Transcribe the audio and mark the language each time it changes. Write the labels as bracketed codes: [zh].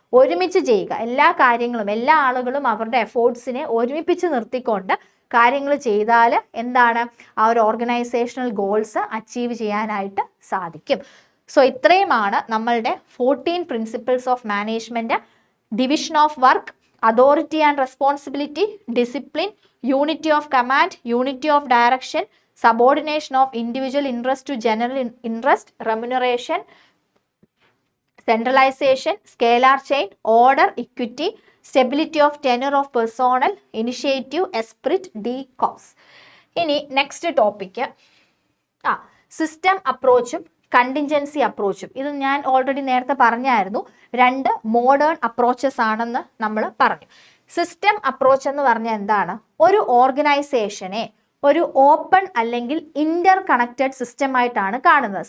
[ml] ഒരുമിച്ച് ചെയ്യുക എല്ലാ കാര്യങ്ങളും, എല്ലാ ആളുകളും അവരുടെ എഫോർട്സിനെ ഒരുമിപ്പിച്ച് നിർത്തിക്കൊണ്ട് കാര്യങ്ങൾ ചെയ്താൽ ആ ഒരു ഓർഗനൈസേഷണൽ ഗോൾസ് അച്ചീവ് ചെയ്യാനായിട്ട് സാധിക്കും. സോ ഇത്രയുമാണ് നമ്മളുടെ 14 principles of management. [en] Division of work, authority and responsibility, discipline, unity of command, unity of direction, subordination of individual interest to general interest, remuneration, centralization, scalar chain, order, equity, stability of tenure of personnel, initiative, esprit, de cause. [ml] ഇനി next topic system അപ്രോച്ചും contingency അപ്രോച്ചും. ഇത് ഞാൻ already നേരത്തെ പറഞ്ഞായിരുന്നു, 2 modern approaches ആണെന്ന് നമ്മൾ പറഞ്ഞു. System approach എന്ന് പറഞ്ഞാൽ എന്താണ്? ഒരു ഓർഗനൈസേഷനെ ഒരു ഓപ്പൺ അല്ലെങ്കിൽ ഇന്റർ കണക്റ്റഡ് സിസ്റ്റം ആയിട്ടാണ് കാണുന്നത്.